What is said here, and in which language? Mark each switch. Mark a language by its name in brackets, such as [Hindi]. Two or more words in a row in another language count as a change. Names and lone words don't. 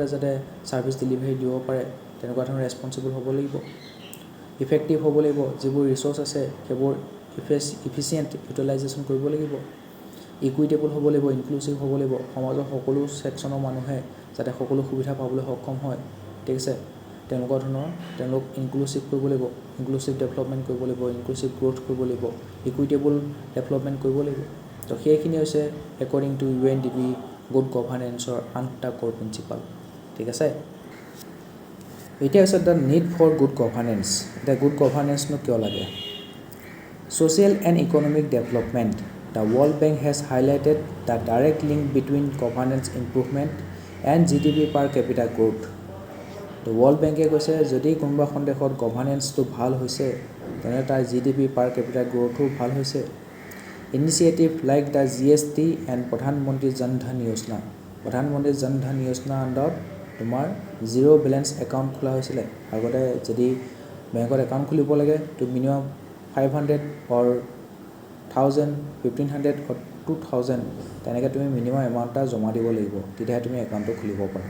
[Assamese] যাতে [English] service delivery [Assamese] দিব পাৰে তেনেকুৱা ধৰণৰ ৰেছপন্সিবল হ'ব লাগিব ইফেক্টিভ হ'ব লাগিব যিবোৰ ৰিচোৰ্চ আছে সেইবোৰ [English] efficient utilization [Assamese] কৰিব লাগিব ইকুইটেবল হ'ব লাগিব ইনক্লুচিভ হ'ব লাগিব সমাজৰ সকলো ছেকশ্যনৰ মানুহে যাতে সকলো সুবিধা পাবলৈ সক্ষম হয় ঠিক আছে তেওঁলোকৰ ধৰণৰ তেওঁলোক ইনক্লুচিভ কৰিব লাগিব, [English] inclusive development [Assamese] কৰিব লাগিব, [English] inclusive growth [Assamese] কৰিব লাগিব, [English] equitable development [Assamese] কৰিব লাগিব। তো সেইখিনি হৈছে [English] according to UNDP good governance [Assamese] 8টা [English] core principal. [Assamese] ঠিক আছে, এতিয়া হৈছে [English] the need for good governance. [Assamese] এতিয়া [English] good governance [Assamese] কিয় লাগে? [English] Social and economic development. The World Bank has highlighted the direct link between governance improvement and GDP per capita growth. [Assamese] The World Bank কৈছে যদি কোনোবা এখন দেশত গভাৰ্নেন্সটো ভাল হৈছে তেনে তাৰ [English] GDP per capita growthও [Assamese] ভাল হৈছে। [English] Initiative like the GST and [Assamese] প্ৰধানমন্ত্ৰী জন ধন যোজনা, প্ৰধানমন্ত্ৰী জন ধন যোজনা আণ্ডাৰত তোমাৰ [English] zero balance account [Assamese] খোলা হৈছিলে। আগতে যদি বেংকত একাউণ্ট খুলিব লাগে তো মিনিমাম 500 or 1000, 1500 or 2000 তেনেকৈ তুমি [English] minimum amount [Assamese] এটা জমা দিব লাগিব, তেতিয়াহে তুমি একাউণ্টটো খুলিব পাৰা।